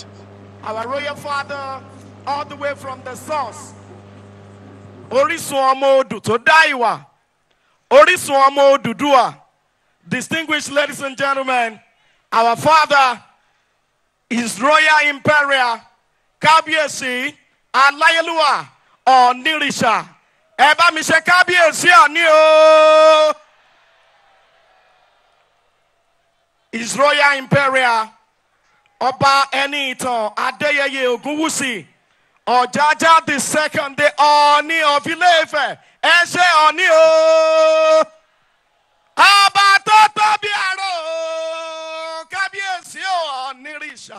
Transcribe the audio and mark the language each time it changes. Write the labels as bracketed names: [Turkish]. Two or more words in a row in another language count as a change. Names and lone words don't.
[English] Our royal father, all the way from the source. [Yoruba] Orisun Omo Odu to Daiwa. Orisun Omo Odudua. [English] Distinguished ladies and gentlemen, our father, His Royal Imperial [Yoruba] Kábíyèsí Aláyélúwà Ọ̀nìrìṣà. Ẹ bá mi ṣe Kábíyèsí Ọ̀ní o. [English] His Royal Imperial Ọba Ẹniìtàn Adéyẹyè Ògúnwùsì Ọ̀jájá the second, the Ọ̀ní of Ilé-Ifẹ̀. [Yoruba] Ẹ ṣé Ọ̀ní o. Ọba tó tóbi àrò Kábíyèsí Ọ̀nìrìṣà.